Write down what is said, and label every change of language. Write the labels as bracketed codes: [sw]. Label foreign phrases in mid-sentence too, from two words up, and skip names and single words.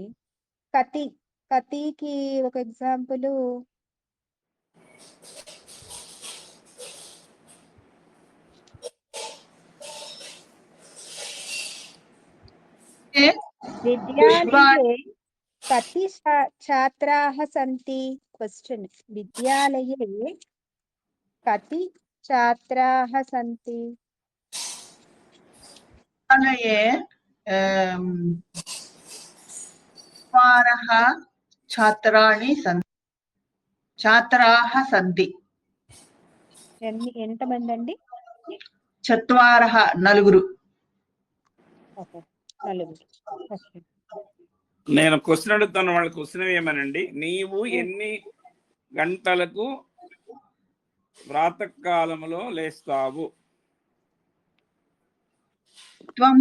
[te] కతి కతికి ఒక ఎగ్జాంపుల్ [sa] విద్యాలయే కతి ఛాత్రాः సంతి. క్వశ్చన్, విద్యాలయే కతి ఛాత్రాः సంతి? विद्यालये चत्वारः छात्राः सन्ति. [te] ఎంతమంది అండి? [sa] चत्वारः नలుగురు. [te] ఓకే, నలుగురు. ఓకే. నేను క్వశ్చన్ అడుగుతాను, వాళ్ళ క్వశ్చన్ ఏమనండి, నీవు ఎన్ని గంటలకు ప్రాతకాలంలో లేస్తావు? [sa] త్వం